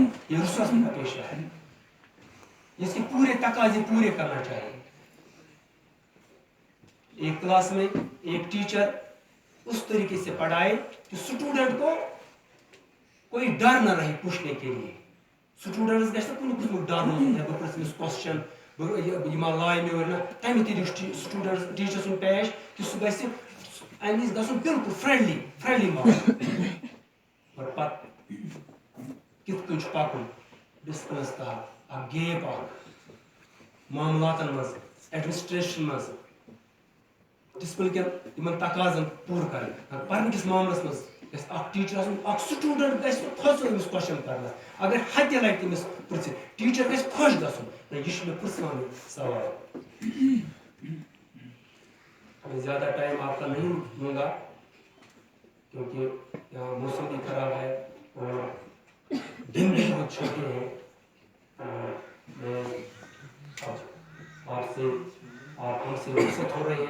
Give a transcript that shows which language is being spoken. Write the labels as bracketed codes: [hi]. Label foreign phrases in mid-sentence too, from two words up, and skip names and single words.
[ur] یہ رسول کا پیشہ ہے، اس کے پورے تقاضے پورے کرنا چاہیے. ایک کلاس میں ایک ٹیچر اس طریقے سے پڑھائے کہ اسٹوڈنٹ کو کوئی ڈر نہ رہے پوچھنے کے لیے. [ks] اسٹوڈنٹس گژھِ نہٕ کُنہِ قٕسمُک ڈر روزُن ہے بہٕ پرٛژھٕ أمِس کوسچن یہِ ما لایہِ مےٚ اورٕ نہ تَمہِ تہِ دِیُس سٹوٗڈنٛٹ ٹیٖچر سُنٛد پیش کہِ سُہ گژھِ اَمہِ وِزِ گژھُن بِلکُل فرٛٮ۪نٛڈلی ماحول. مگر پتہٕ کِتھ کٔنۍ چھُ پکُن ڈِسپلنس تحت اکھ گیپ اکھ معاملاتن منٛز ایڈمنسٹریشن منٛز ڈسپلن کٮ۪ن یِمن تقاضن پوٗرٕ کرٕنۍ. پرنہٕ کِس معاملس منٛز گژھِ اکھ ٹیٖچر آسُن، اکھ سٹوٗڈنٹ گژھِ نہٕ کھوژُن أمِس کوسچن کرنس. اگر ہتہِ لٹہِ تٔمِس پرٛژھِ ٹیٖچر گژھِ خۄش گژھُن نہ یہِ چھُ مےٚ پرٛژھان سوال. [ur] میں زیادہ ٹائم آپ کا نہیں لوں گا کیونکہ یہاں موسم بھی خراب ہے اور دن بھی بہت چھوٹے ہیں. میں آپ ہم سے رخصت ہو رہے ہیں.